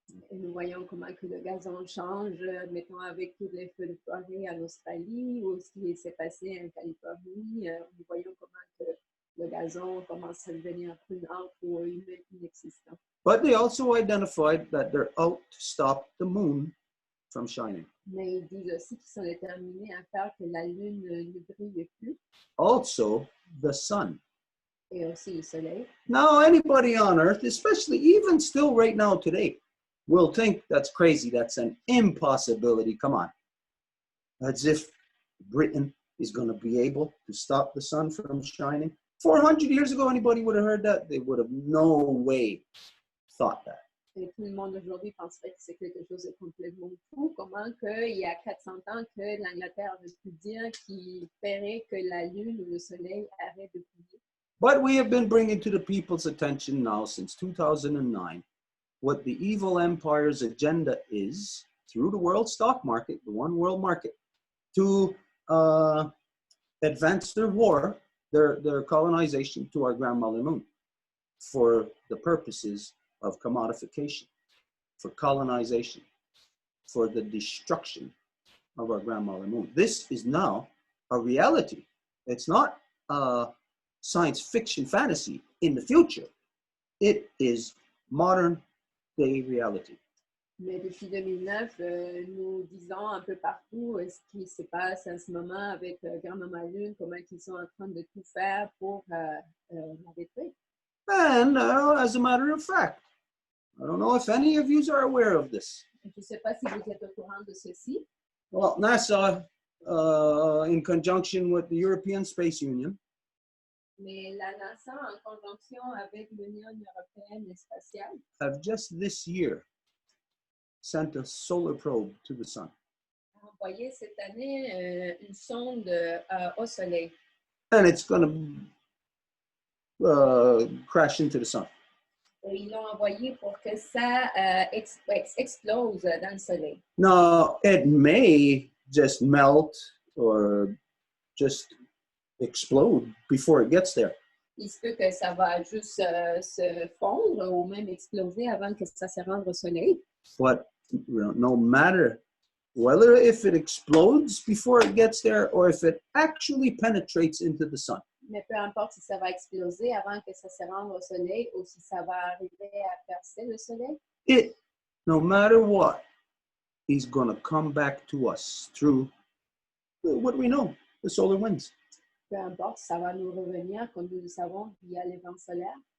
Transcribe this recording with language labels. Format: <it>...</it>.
<fr>Et nous voyons comment que le gazon change, mettons avec tous les feux de forêt en Australie ou ce qui s'est passé en Californie. Nous voyons comment que le gazon commence à devenir brunâtre ou inexistant.</fr> <en>But they also identified that they're out to stop the moon from shining.</en> <fr>Mais ils disent aussi qu'ils sont déterminés à faire que la lune ne brille plus</fr> <en>Also, the sun.</en> <fr>et aussi le soleil.</fr> <en>Now, anybody on Earth, especially even still right now today, will think that's crazy. That's an impossibility. Come on. As if Britain is going to be able to stop the sun from shining. 400 years ago, anybody would have heard that? They would have no way thought that.</en> <fr>Et tout le monde aujourd'hui penserait que c'est quelque chose de complètement fou. Comment qu'il y a 400 ans que l'Angleterre aurait pu dire qu'il ferait que la lune ou le soleil arrête de briller.</fr> <en>But we have been bringing to the people's attention now since 2009 what the evil empire's agenda is through the world stock market, the one world market, to advance their war, their colonization to our grandmother moon for the purposes of commodification, for colonization, for the destruction of our grandmother moon. This is now a reality. It's not science fiction fantasy in the future. It is modern day reality.</en> <fr>Mais depuis 2009, nous disons un peu partout ce qui se passe en ce moment avec Grand-Maman Lune, comment ils sont en train de tout faire pour la détruire.</fr> <en>And as a matter of fact, I don't know if any of you are aware of this.</en> <fr>Je ne sais pas si vous êtes au courant de ceci.</fr> <en>Well, NASA, in conjunction with the European Space Union,</en> <fr>Mais la NASA, en conjonction avec l'Union européenne spatiale,</fr> <en>have just this year sent a solar probe to the sun.</en> <fr>a envoyé cette année une sonde au Soleil.</fr> <en>And it's going to crash into the sun.</en> <fr>Et ils l'ont envoyé pour que ça explose dans le Soleil.</fr> <en>Now, it may just melt or just explode before it gets there.</en> <fr>Il se peut que ça va juste se fondre ou même exploser avant que ça se rende au Soleil.</fr> <en>But no matter whether if it explodes before it gets there or if it actually penetrates into the sun,</en> <fr>Mais peu importe si ça va exploser avant que ça se rende au Soleil ou si ça va arriver à percer le Soleil,</fr> <en>it, no matter what, is going to come back to us through what we know, the solar winds.</en> <fr>peu importe, ça va nous revenir, comme nous le savons, via les vents solaires.</fr>